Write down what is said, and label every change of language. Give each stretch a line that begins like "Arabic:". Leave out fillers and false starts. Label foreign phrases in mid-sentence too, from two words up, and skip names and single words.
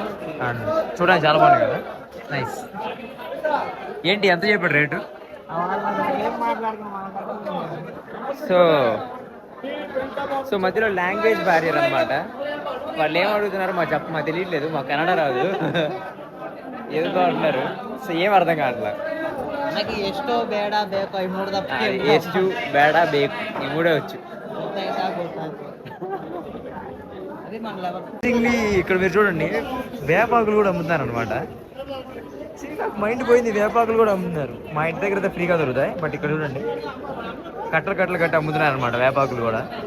Telugu: అండ్ చూడడానికి చాలా బాగున్నాయి కదా, నైస్. ఏంటి ఎంత చెప్పాడు రేటు? సో మధ్యలో
English: language barrier
Telugu: అనమాట. వాళ్ళు ఏం అడుగుతున్నారు మాకు తెలియట్లేదు, మాకు కన్నడ రాదు, ఏదో అంటున్నారు. సో ఏం అర్థం కావట్లేదు.
Kannada: ಎಷ್ಟು ಬೇಡ ಬೇಕು ಈ ಮೂರು ಎಷ್ಟು ಬೇಡ ಬೇಕು
Telugu: ఈ మూడే వచ్చు. ఇక్కడ మీరు చూడండి, వేపాకులు కూడా అమ్ముతున్నారు అనమాట. మైండ్ పోయింది, వేపాకులు కూడా అమ్ముతున్నారు. మా ఇంటి దగ్గర అయితే ఫ్రీగా దొరుకుతాయి, బట్ ఇక్కడ చూడండి కట్టలు కట్టలు కట్టి అమ్ముతున్నారు అనమాట వేపాకులు కూడా.